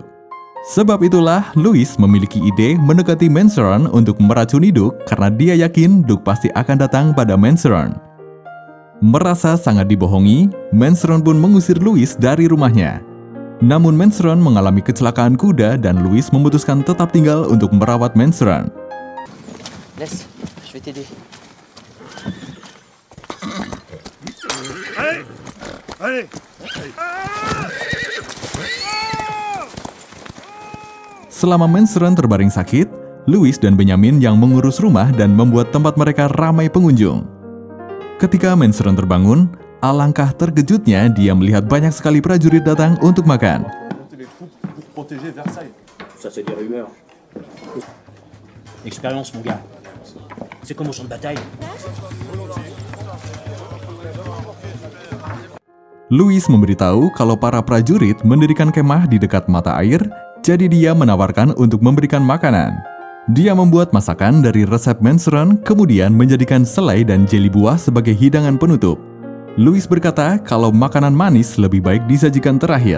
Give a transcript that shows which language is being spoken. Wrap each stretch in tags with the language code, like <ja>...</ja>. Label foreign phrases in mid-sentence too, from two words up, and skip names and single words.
<id>Sebab itulah Louis memiliki ide mendekati Mansuran untuk meracuni Duke karena dia yakin Duke pasti akan datang pada Mansuran. Merasa sangat dibohongi, Mansuran pun mengusir Louis dari rumahnya. Namun Mansuran mengalami kecelakaan kuda dan Louis memutuskan tetap tinggal untuk merawat Mansuran.</id> <fr>Laisse, je vais t'aider. Allez. Allez.</fr> <id>Selama Mansuran terbaring sakit, Louis dan Benjamin yang mengurus rumah dan membuat tempat mereka ramai pengunjung. Ketika Mansuran terbangun, alangkah terkejutnya dia melihat banyak sekali prajurit datang untuk makan.</id> <fr>Ça, c'est des rumeurs. L'expérience, mon gars. C'est comme au champ de bataille.</fr> <id>Louis memberitahu kalau para prajurit mendirikan kemah di dekat mata air, jadi dia menawarkan untuk memberikan makanan. Dia membuat masakan dari resep Mansuran, kemudian menjadikan selai dan jeli buah sebagai hidangan penutup. Louis berkata kalau makanan manis lebih baik disajikan terakhir.</id>